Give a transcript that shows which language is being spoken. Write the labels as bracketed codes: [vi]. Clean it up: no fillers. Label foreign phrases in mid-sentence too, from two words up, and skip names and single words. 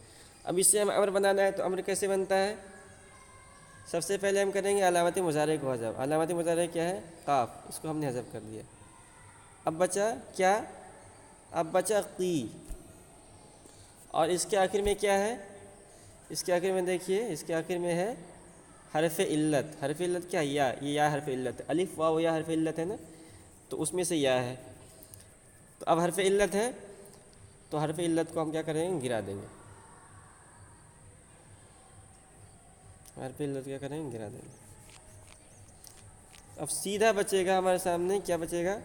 [ur] اب اس سے ہم امر بنانا ہے، تو امر کیسے بنتا ہے، سب سے پہلے ہم کریں گے علامت مضارع کو حذف. علامت مضارع کیا ہے، قاف، اس کو ہم نے حذف کر دیا. اب بچا کیا، اب بچا قی، اور اس کے آخر میں کیا ہے، اس کے آخر میں دیکھیے، اس کے آخر میں ہے حرف علت. حرف علت کیا ہے، یا، یہ یا حرف علت ہے. الف واو یا حرف علت ہے نا، تو اس میں سے یا ہے. تو اب حرف علت ہے تو حرف علت کو ہم کیا کریں گے؟ گرا دیں گے. حرف علت کیا کریں گے؟ گرا دیں گے. اب سیدھا بچے گا ہمارے سامنے، کیا بچے گا؟